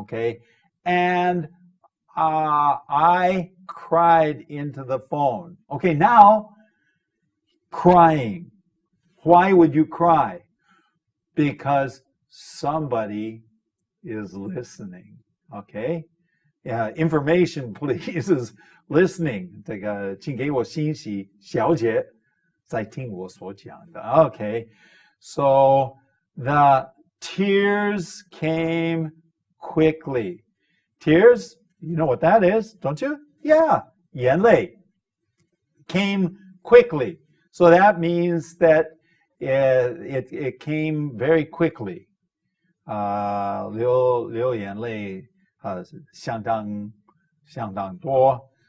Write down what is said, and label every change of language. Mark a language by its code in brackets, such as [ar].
[en] Okay, and I cried into the phone. Okay, now. Crying. Why would you cry? Because somebody is listening. Okay? Yeah, information, please, is listening. [zh] 这个请给我信息，小姐在听我所讲的。 [en] Okay. So the tears came quickly. Tears, you know what that is, don't you? Yeah, 眼泪 came quickly. So that means that it came very quickly. [zh] 流眼泪相当多.